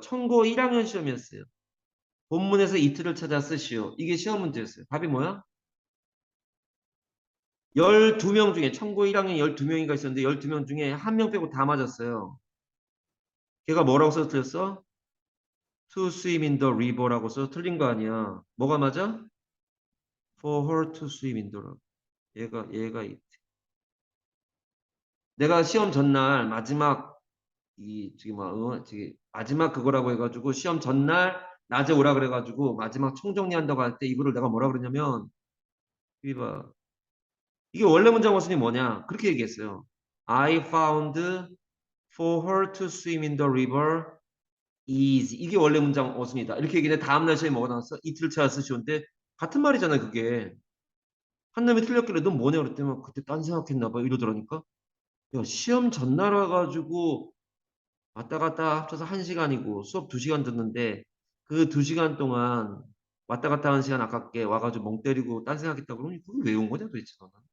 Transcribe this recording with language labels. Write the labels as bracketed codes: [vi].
[ko] 청고 1학년 시험이었어요. 본문에서 이트를 찾아 쓰시오. 이게 시험 문제였어요. 답이 뭐야? 12명 중에 청고 1학년 12명인가 있었는데 12명 중에 한 명 빼고 다 맞았어요. 걔가 뭐라고 써서 틀렸어? [en] To swim in the river [ko] 라고 써서 틀린 거 아니야. 뭐가 맞아? [en] For her to swim in the river. [ko] 얘가 내가 시험 전날 마지막 지금 마지막 그거라고 해가지고 시험 전날 낮에 오라 그래가지고 마지막 총정리한다고 할 때 이거를 내가 뭐라 그러냐면 이봐 이게 원래 문장 어순이 뭐냐 그렇게 얘기했어요. [en] I found for her to swim in the river is [ko] 이게 원래 문장 어순이다. 이렇게 얘기했는데 다음날 시험에 뭐가 나왔어? 이틀 차 쓰시온데 같은 말이잖아요. 그게 한 놈이 틀렸길래 넌 뭐냐 그랬더니 그때 딴 생각했나 봐 이러더라니까. 야 시험 전날 와가지고 왔다 갔다 합쳐서 1시간이고 수업 2시간 듣는데 그 2시간 동안 왔다 갔다 하는 시간 아깝게 와가지고 멍 때리고 딴 생각했다 그러면 그게 왜 온 거냐 도대체 너는.